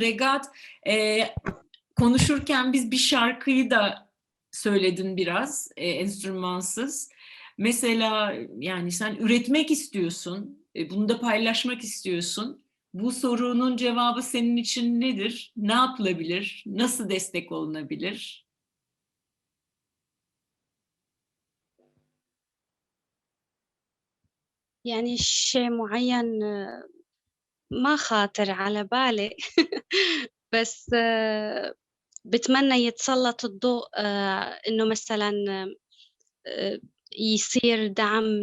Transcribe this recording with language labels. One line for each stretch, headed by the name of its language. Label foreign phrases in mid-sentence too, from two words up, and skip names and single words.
Turkish: Regat, konuşurken biz bir şarkıyı da söyledin biraz enstrümansız. Mesela yani sen üretmek istiyorsun, bunu da paylaşmak istiyorsun. Bu sorunun cevabı senin için nedir? Ne yapılabilir? Nasıl destek olunabilir?
Arabic: يعني شيء معين ما خاطر على بالي بس بتمنى يتسلط الضوء إنه مثلا يصير دعم